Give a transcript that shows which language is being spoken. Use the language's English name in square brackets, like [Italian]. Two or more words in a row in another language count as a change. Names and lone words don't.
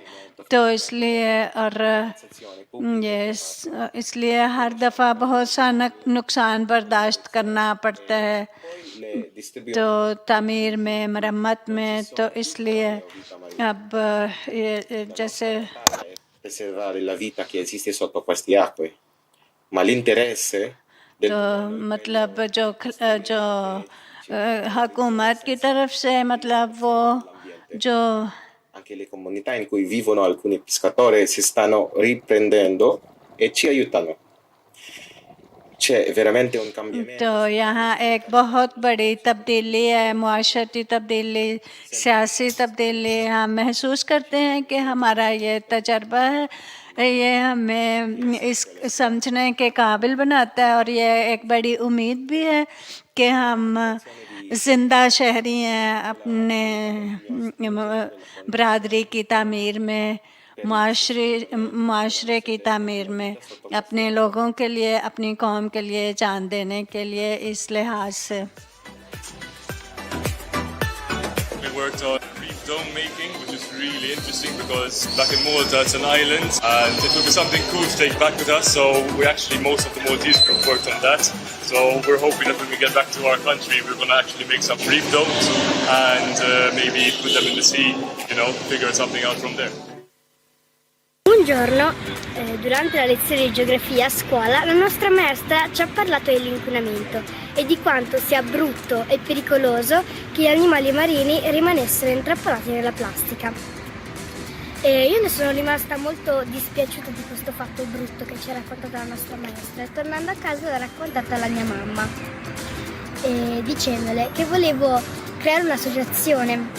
[Hindi] तो इसलिए और ये इसलिए हर दफ़ा बहुत सा नुकसान बर्दाश्त करना पड़ता है, तो तामीर में, मरम्मत में। तो इसलिए अब ये जैसे [Italian] preservare la vita che esiste sotto questi acque, ma l'interesse del [Hindi] तो मतलब जो हुकूमत की तरफ से मतलब वो जो [Italian] anche le comunità in cui vivono alcuni pescatori si stanno riprendendo e ci aiutano. C'è veramente un cambiamento. [Hindi] तो यहाँ एक बहुत बड़ी तब्दीली है, मुआशरती तब्दीली, सियासी तब्दीली हम महसूस करते हैं कि हमारा ये तजर्बा है, ये हमें इस समझने के काबिल बनाता है, और ये एक बड़ी उम्मीद भी है कि हम ज़िंदा शहरी हैं अपने बरादरी की तामीर में, माशरे की तामीर में, अपने लोगों के लिए, अपनी कौम के लिए जान देने के लिए। इस लिहाज से [English] We worked on reef dome making, which is really interesting because back in Malta it's an island and it would be something cool to take back with us. So we actually, most of the Maltese group worked on that. So we're hoping that when we get back to our country, we're going to actually make some reef domes and maybe put them in the sea, figure something out from there. [Italian] Un giorno, durante la lezione di geografia a scuola, la nostra maestra ci ha parlato dell'inquinamento e di quanto sia brutto e pericoloso che gli animali marini rimanessero intrappolati nella plastica. E io ne sono rimasta molto dispiaciuta di questo fatto brutto che ci ha raccontato la nostra maestra, e tornando a casa l'ho raccontata alla mia mamma, dicendole che volevo creare un'associazione.